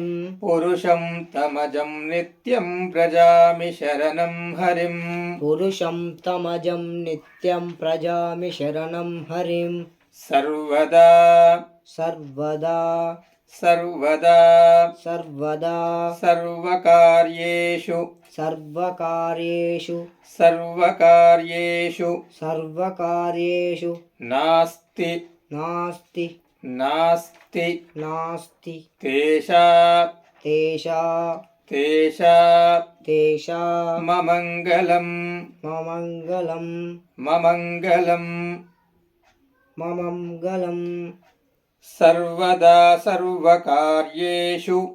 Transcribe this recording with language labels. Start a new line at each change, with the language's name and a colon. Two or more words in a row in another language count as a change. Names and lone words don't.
Sanskrit: పురుషం తమజం నిత్యం ప్రజామి శరణం హరిం. పురుషం తమజం నిత్యం ప్రజామి శరణం హరిం. సర్వదా సర్వదా సర్వదా సర్వదా సర్వకార్యేషు సర్వకార్యేషు సర్వకార్యేషు సర్వకార్యేషు నాస్తి నాస్తి నాస్తి నాస్తి తేషా తేషా తేషా తేషా మమంగళం మమంగళం మమంగళం. మమంగళం. సర్వదా సర్వకార్యేషు